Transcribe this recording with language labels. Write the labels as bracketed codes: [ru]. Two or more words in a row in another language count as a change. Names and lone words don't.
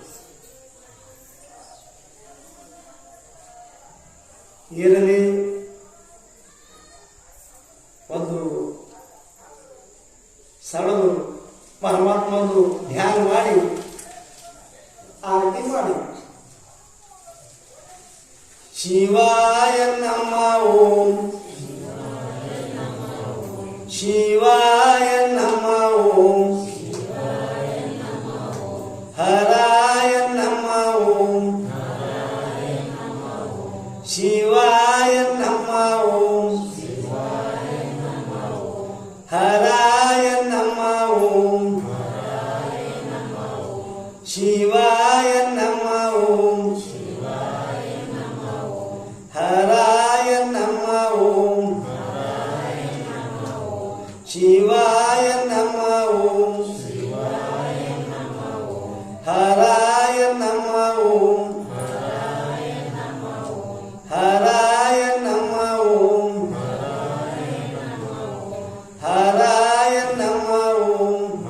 [kn] ಇರಲಿ, ಒಂದು ಸಡದು ಪರಮಾತ್ಮಂದು ಧ್ಯಾನ ಮಾಡಿ ಆರತಿ ಮಾಡಿ. [sa] ಶಿವಾಯ ನಮ ಓಂ, ಶಿವಾಯ ನಮ ಓಂ, ಹರಾಯ ನಮ ಓಂ, ಶಿವಾಯ ನಮ ಓಂ, ಹರಾಯ ನಮ ಓಂ, ಶಿವಾಯ ನಮ ಓಂ, ಹರಾಯ ಶಿವಾಯ ನಮಃ ಓಂ ಹರಾಯ ನಮಃ ಓಂ ಹರಾಯ ನಮಃ ಓಂ ಹರಾಯ ನಮಃ ಓಂ